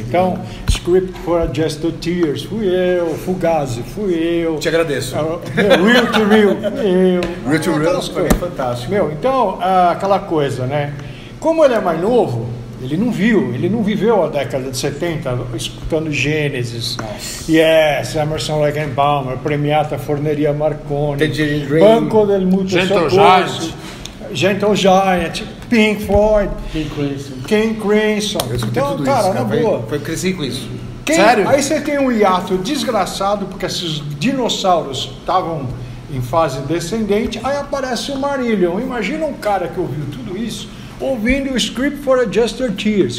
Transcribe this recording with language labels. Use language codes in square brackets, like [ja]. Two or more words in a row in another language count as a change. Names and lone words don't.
[pt] Então, Script for a Just the Tears, fui eu, Fugazi, fui eu. Te agradeço. Real to Real, fui eu. Real to Real Aquelas foi coisas. fantástico. Meu, então, aquela coisa, né? Como ele é mais novo, ele não viveu a década de 70 escutando Gênesis, Yes, Emerson, Lake and Palmer, Premiata Forneria Marconi, Tangerine Dream, Banco del Mutuo Gentle Soccorso, Gentle Giant, Pink Floyd, King Crimson. King Crimson. Eu escutei Então, tudo cara, isso, na cara. boa. Cresci com isso. Sério? Aí você tem um hiato desgraçado, porque esses dinossauros estavam em fase descendente, aí aparece o Marillion. Imagina um cara que ouviu tudo isso, ouvindo o Script for a Just the Tears.